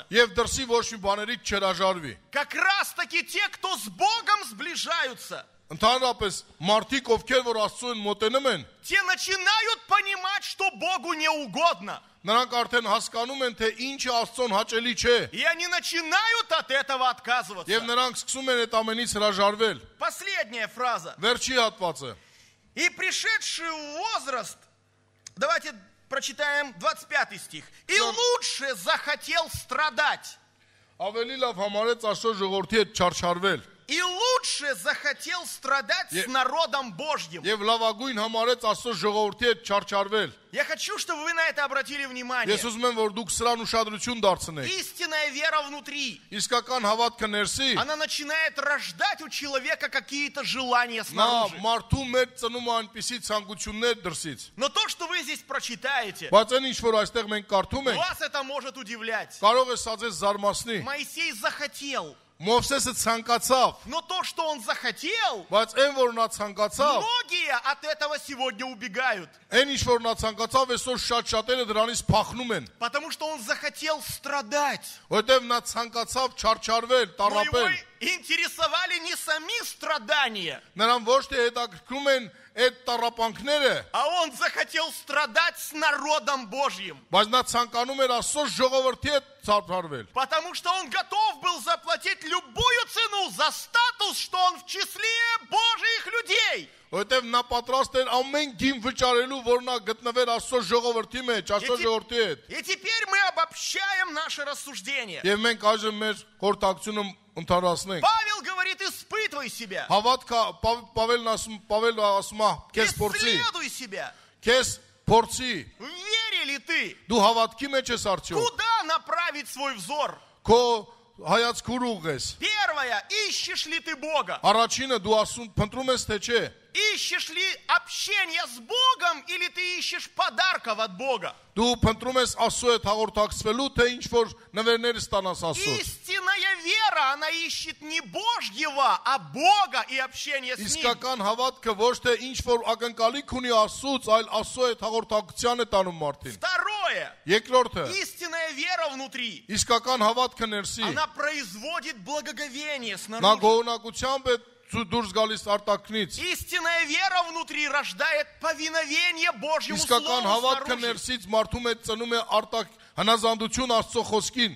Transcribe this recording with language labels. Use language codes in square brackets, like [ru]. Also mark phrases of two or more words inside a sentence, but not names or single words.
[hy] եւ դրսի ոչ մի բաներից չհրաժարվի։ [ru] Как раз таки те, кто с Богом сближаются, [hy] Ընդհանրապես մարդիկ, ովքեր որ Աստծուն մոտենում են, [ru] те начинают понимать, что Богу не угодно. [hy] նրանք արդեն հասկանում են, թե ինչը Աստծուն հաճելի չէ, [ru] И они начинают от этого отказываться. [hy] եւ նրանք սկսում են այդ ամենից հրաժարվել։ [ru] Последняя фраза. [hy] Վերջի հատվածը։ [ru] И пришедший в возраст, давайте прочитаем 25 стих. И лучше захотел страдать. [hy] Ավելի լավ համարեց Աստծո ժողովրդի հետ չարչարվել [ru] И лучше захотел страдать с народом Божьим. [hy] եւ լավագույն համարեց Աստծո ժողովրդի հետ չարչարվել։ [ru] Я хочу, чтобы вы на это обратили внимание. [hy] Ես ուզում եմ, որ դուք սրան ուշադրություն դարձնեք։ [ru] Истинная вера внутри, [hy] Իսկական հավատքը ներսի, [ru] она начинает рождать у человека какие-то желания [hy] նա [ru] снаружи. [hy] մարդու մեջ ծնում է այնպիսի ցանկություններ դրսից։ [ru] Но то, что вы здесь прочитаете, [hy] Բայց այն ինչ որ այստեղ մենք կարդում ենք, [ru] вас это может удивлять. [hy] կարող է սա ձեզ զարմացնի։ [ru] Моисей захотел, [hy] Մովսեսը ցանկացավ, [ru] но то, что он захотел, [hy] բայց այն որ նա ցանկացավ, [ru] многие от этого сегодня убегают. [hy] այն ինչ որ նա ցանկացավ, այսօր շատ-շատերը դրանից փախնում են, [ru] Потому что он захотел страдать. [hy] որտեղ նա ցանկացավ չարչարվել, [ru] Но его [hy] տառապել։ [ru] интересовали не сами страдания, [hy] Նրան ոչ թե հետաքրքրում են այդ տառապանքները, [ru] а он захотел страдать с народом Божьим. [hy] բայց նա ցանկանում էր Աստծո ժողովրդի հետ ցարփարվել, [ru] Потому что он готов был заплатить любую цену за статус, что он в числе Божьих людей. [hy] որտեղ նա պատրաստ էր ամեն գին վճարելու, որ նա գտնվեր Աստծո ժողովրդի մեջ, Աստծո ժողովրդի հետ։ [ru] И теперь мы обобщаем наше рассуждение. [hy] Եվ մենք այժմ մեր խորհրդակցությունը ընդհանրացնենք։ [ru] Павел говорит, испытывай себя, [hy] Հավատքը Պավելն ասում է, քեզ փորձի, [ru] исследуй себя. [hy] քեզ փորձի, [ru] В вере ли ты? [hy] դու հավատքի մեջ ես արդյոք, [ru] Куда направить свой взор? [hy] քո հայացք ուր ուղես։ [ru] Первое, ищешь ли ты Бога? [hy] Առաջինը դու ասում փնտրում ես թե չէ, [ru] Ищешь ли общение с Богом или ты ищешь подарков от Бога? [hy] դու փնտրում ես Աստծո հետ հաղորդակցվելու, թե ինչ որ նվերներ ստանաս Աստծոց։ [ru] Истинная вера, она ищет не Божьего, а Бога и общение с Ним. [hy] Իսկական հավատքը ոչ թե ինչ որ ակնկալիք ունի Աստծոց, այլ Աստծո հետ հաղորդակցության է տանում մարդին։ [ru] Второе, [hy] Երկրորդը, [ru] истинная вера внутри, [hy] իսկական հավատքը ներսի, [ru] она производит благоговение [hy] նա [ru] снаружи. [hy] գոհունակությամբ է դուրս գալիս արտաքնից։ [ru] Истинная вера внутри рождает повиновение Божьему [hy] Իսկական [ru] Слову [hy] հավատքը [ru] снаружи. [hy] ներսից մարդու մեջ ծնում է արտակ հնազանդություն Աստծո խոսքին։